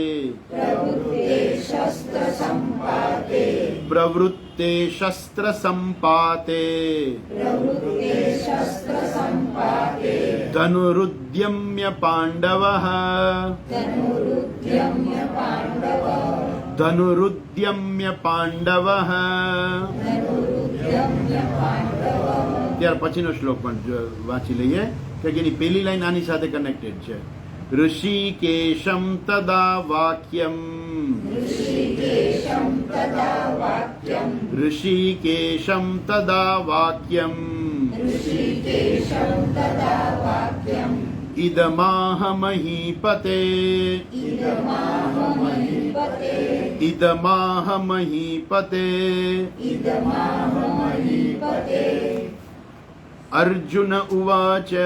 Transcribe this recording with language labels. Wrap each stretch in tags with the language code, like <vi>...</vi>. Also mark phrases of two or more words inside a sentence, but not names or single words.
<sa>પ્રવૃત્તે શસ્ત્ર સંપાતે ધનુરુદ્યમ્ય પાંડવઃ ધનુરુદ્યમ્ય પાંડવઃ.</sa> <gu>ત્યાર પછીનો શ્લોક પણ વાંચી લઈએ કે એની પેલી લાઈન આની સાથે કનેક્ટેડ છે.</gu> <sa>ऋषिकेशं तदा वाक्यम् ऋषिकेशं तदा वाक्यम् इदमाह महीपते इदमाह महीपते अर्जुन उवाच</sa>